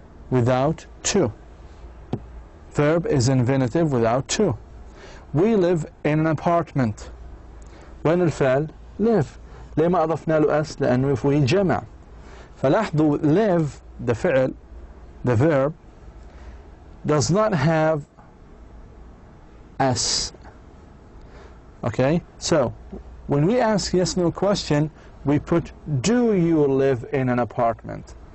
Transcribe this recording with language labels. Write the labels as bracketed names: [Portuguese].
[English] Without to. Verb is infinitive without to. We live in an apartment. [Arabic] وين الفعل؟ live. ليه ما أضفنا له S؟ لأنه في جمع. [English] فلاحظوا live the فعل the verb does not have S. Okay, so when we ask yes no question we put do you live in an apartment.